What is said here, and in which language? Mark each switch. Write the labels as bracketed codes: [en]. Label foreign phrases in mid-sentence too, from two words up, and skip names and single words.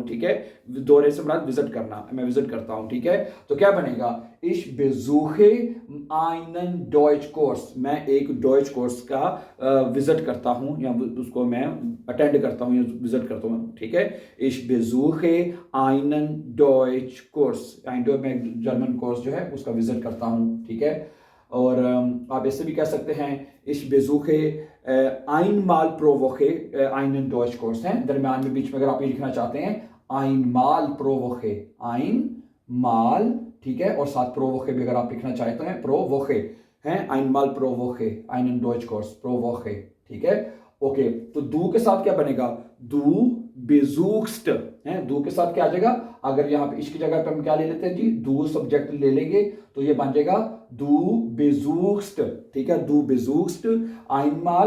[hi] ठीक है, दौरे से मुराद विजिट करना, मैं विजिट करता हूं। ठीक है, तो क्या बनेगा, [de] Ich besuche einen Deutschkurs, [hi] मैं एक डॉइच कोर्स का विजिट करता हूं या उसको मैं अटेंड करता हूं या विजिट करता हूं। ठीक है, [de] Ich besuche einen Deutschkurs, [hi] मैं जर्मन कोर्स जो है उसका विजिट करता हूं। ठीक है, और आप ऐसे भी कह सकते हैं [de] Ich besuche einmal pro Woche einen Deutschkurs [hi] है। दरम्यान में बीच में अगर आप ये लिखना चाहते हैं [de] einmal pro Woche, einmal, [hi] ठीक है, और साथ [de] pro Woche [hi] भी अगर आप लिखना चाहते हैं [de] pro Woche [hi] है, [de] einmal pro Woche einen Deutschkurs pro Woche। [hi] ठीक है, ओके, तो दू के साथ क्या बनेगा, [de] du besuchst [hi] है, दू के साथ क्या आ जाएगा, अगर यहाँ पे इसकी जगह पे हम क्या ले लेते हैं जी, दू सब्जेक्ट ले लेंगे तो ये बन जाएगा [de] du besuchst. [hi] ठीक है, [de] du besuchst einmal.